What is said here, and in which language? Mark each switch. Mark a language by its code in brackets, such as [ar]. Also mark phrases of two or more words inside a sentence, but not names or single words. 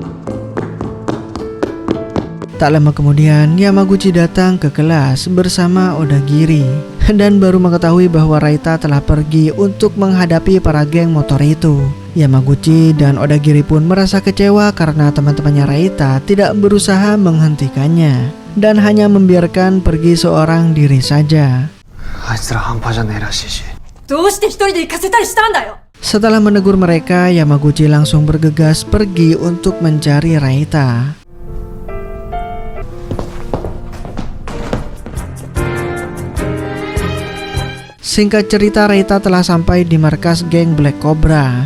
[id] Tak lama kemudian Yamaguchi datang ke kelas bersama Odagiri dan baru mengetahui bahwa Raita telah pergi untuk menghadapi para geng motor itu. Yamaguchi dan Odagiri pun merasa kecewa karena teman-temannya Raita tidak berusaha menghentikannya dan hanya membiarkan pergi seorang diri saja. [ja] あいつら半端じゃねえらしいし。どうして一人で行かせたりしたんだよ。 [id] Setelah menegur mereka, Yamaguchi langsung bergegas pergi untuk mencari Raita. Singkat cerita, Raita telah sampai di markas geng Black Cobra.